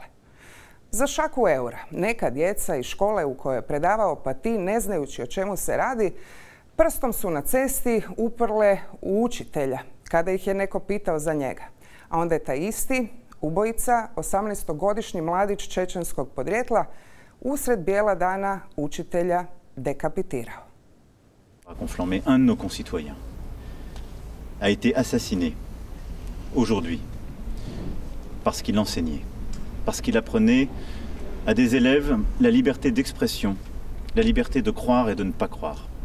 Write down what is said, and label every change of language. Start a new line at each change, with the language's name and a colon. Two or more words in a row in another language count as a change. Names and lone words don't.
Croatian: Za šaku eura neka djeca iz škole u kojoj je predavao Paty, ne znajući o čemu se radi, prstom su na cesti uprle u učitelja kada ih je neko pitao za njega. A onda je taj isti ubojica, 18-godišnji mladić čečenskog podrijetla, usred bijela dana učitelja décapitirao.
French: Confirmé, un de nos concitoyens a été assassiné aujourd'hui parce qu'il enseignait, parce qu'il apprenait à des élèves la liberté d'expression, la liberté de croire et de ne pas croire.